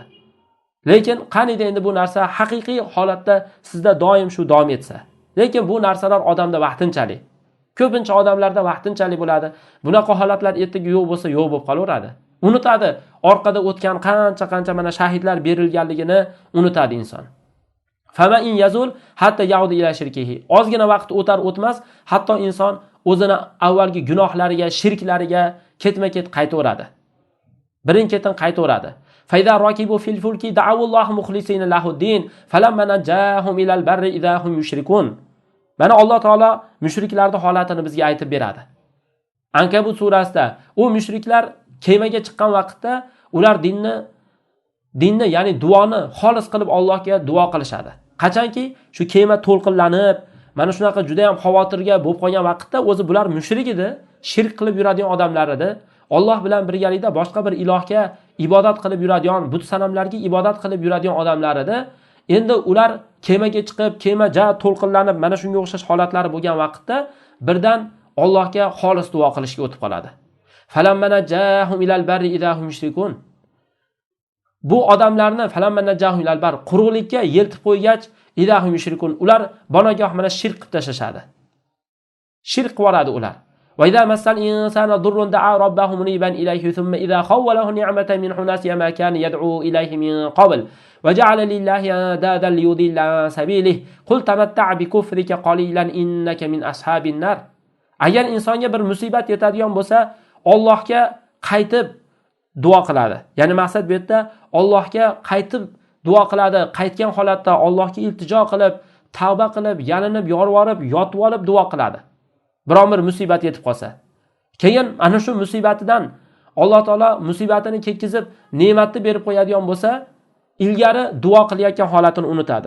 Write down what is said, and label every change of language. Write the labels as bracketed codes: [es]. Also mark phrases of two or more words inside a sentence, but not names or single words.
[uz] Lekin qanida endi bu narsa haqiqiy holatda sizda doim shu davom etsa. Lekin bu narsalar odamda vaqtinchalik. Ko'pincha odamlarda vaqtinchalik bo'ladi. Bunaqa holatlar ertaga yo'q bo'lsa, yo'q bo'lib qolaveradi. Unutadi. Orqada o'tgan qancha mana shahidlar berilganligini unutadi inson. [ar] فما إن يزول حتى يعود إلى شركه. [uz] Ozgina vaqt o'tar o'tmas, hatto inson o'zini avvalgi gunohlariga, shirklariga ketma-ket qaytaveradi. Birin-ketin qaytaveradi. [ar] فإذا ركبوا في الفلك دعوا الله مخلصين له الدين فلما نجاهم إلى البر إذا هم يشركون. [uz] Mana Alloh taolo mushriklarning holatini bizga aytib beradi. Ankabut surasida u mushriklar kemaga chiqqan vaqtda ular dinni ya'ni duoni xolis qilib Allohga duo qilishadi. Qachonki shu kema to'lqinlanib, mana shunaqa juda ham xavotirga bo'lib qolgan vaqtda o'zi bular mushrik edi, shirk qilib yuradigan odamlar edi. Alloh bilan birgalikda boshqa bir ilohga ibodat qilib yuradigan, but sanamlarga ibodat qilib yuradigan odamlar edi. Endi ular kemaga chiqib, kema to'lqinlanib, mana shunga o'xshash holatlari bo'lgan vaqtda birdan Allohga xolis duo qilishga o'tib qoladi. [ar] فلما نجاهم إلى البر إذا هم يشركون. [uz] Bu odamlarni [ar] فلما نجاهم إلى البر [uz] quruqlikka yeltib qo'ygach [ar] إذا هم يشركون [uz] ular bonogoh mana shirk qilib tashlashadi. Shirk qiladi ular. [ar] وإذا مس الإنسان ضر دعا ربه منيبا إليه ثم إذا خوله نعمة منه نسي ما كان يدعو إليه من قبل وجعل لله أندادا ليضل سبيله قل تمتع بكفرك قليلا إنك من أصحاب النار. [uz] Agar insonga bir musibat yetadigan bo'lsa, Allohga qaytib duo qiladi. Ya'ni maqsad bu yerda Allohga qaytib duo qiladi, qaytgan holatda Allohga iltijo qilib, tavba qilib, yalinib, yorvorib, yotib olib duo qiladi. Biron bir musibat yetib qolsa. Keyin ana shu musibatidan Alloh taolo musibatini ketkizib, ne'matni berib qo'yadigan bo'lsa, ilgari duo qilayotgan holatini unutadi.